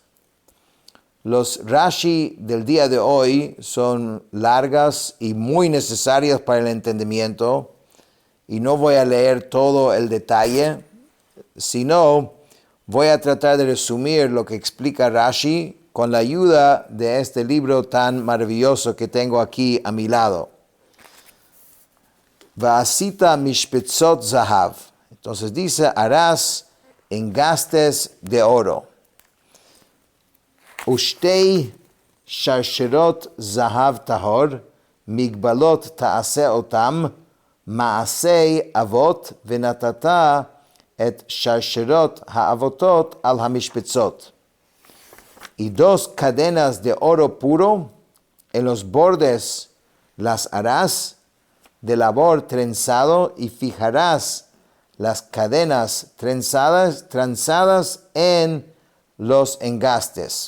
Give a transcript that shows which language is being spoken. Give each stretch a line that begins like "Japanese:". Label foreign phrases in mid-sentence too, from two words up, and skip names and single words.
Spanish: Los Rashi del día de hoy son largas y muy necesarias para el entendimiento, y no voy a leer todo el detalle, sino voy a tratar de resumir lo que explica Rashi con la ayuda de este libro tan maravilloso que tengo aquí a mi lado.
Hebrew: ועשית משבצות זהב.
Spanish: Entonces dice, harás engastes de oro.
Hebrew: ושתי שרשרת זהב טהור מגבלת תעשה אתם מעשה עבת ונתתה את שרשרת העבתת על המשבצת.
Spanish: Y dos cadenas de oro puro, en los bordes las harás de labor trenzado, y fijarás las cadenas trenzadas en los engastes.